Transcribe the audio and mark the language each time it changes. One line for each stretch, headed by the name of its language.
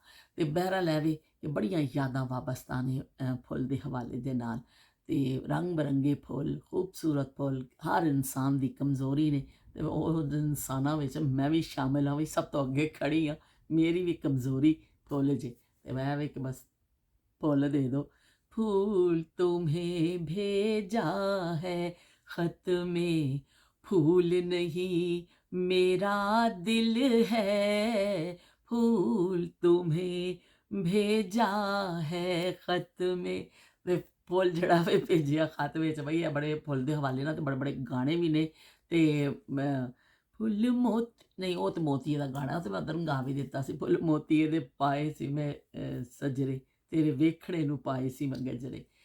Punjabi: ਅਤੇ ਬਹਿਰਹਾਲ ਐਵੇਂ ਕਿ ਬੜੀਆਂ ਯਾਦਾਂ ਵਾਬਸਤਾ ਨੇ ਫੁੱਲ ਦੇ ਹਵਾਲੇ ਦੇ ਨਾਲ। ਅਤੇ ਰੰਗ ਬਿਰੰਗੇ ਫੁੱਲ, ਖੂਬਸੂਰਤ ਫੁੱਲ ਹਰ ਇਨਸਾਨ ਦੀ ਕਮਜ਼ੋਰੀ ਨੇ, ਅਤੇ ਉਹ ਇਨਸਾਨਾਂ ਵਿੱਚ ਮੈਂ ਵੀ ਸ਼ਾਮਿਲ ਹਾਂ, ਵੀ ਸਭ ਤੋਂ ਅੱਗੇ ਖੜ੍ਹੀ ਹਾਂ। ਮੇਰੀ ਵੀ ਕਮਜ਼ੋਰੀ ਫੁੱਲ ਜੇ, ਅਤੇ ਮੈਂ ਵੀ ਕਿ ਬਸ
Hindi: फूल दे दो। फूल तुम्हें भेजा है खत में, फूल नहीं मेरा दिल है, फूल तुम्हें भेजा है खत में।
Punjabi: ਤੇ ਫੁੱਲ ਜਿਹੜਾ ਵੇ ਭੇਜਿਆ ਖਤ ਵਿੱਚ, ਬਈ ਇਹ ਬੜੇ ਫੁੱਲ ਦੇ ਹਵਾਲੇ ਨਾਲ ਤੇ ਬੜੇ ਬੜੇ ਗਾਣੇ ਵੀ ਨੇ। ਤੇ ਮੈਂ ਫੁੱਲ ਨਹੀਂ, ਉਹ ਤੇ ਮੋਤੀਏ ਦਾ ਗਾਣਾ, ਉਹ ਤੇ ਮੈਂ ਉਧਰ ਗਾ ਵੀ ਦਿੱਤਾ ਸੀ। ਫੁੱਲ ਮੋਤੀਏ ਦੇ ਪਾਏ ਸੀ ਮੈਂ ਸਜਰੇ, ਤੇਰੇ ਵੇਖਣੇ ਨੂੰ ਪਾਏ ਸੀ ਮੈਂ ਗਜਰੇ।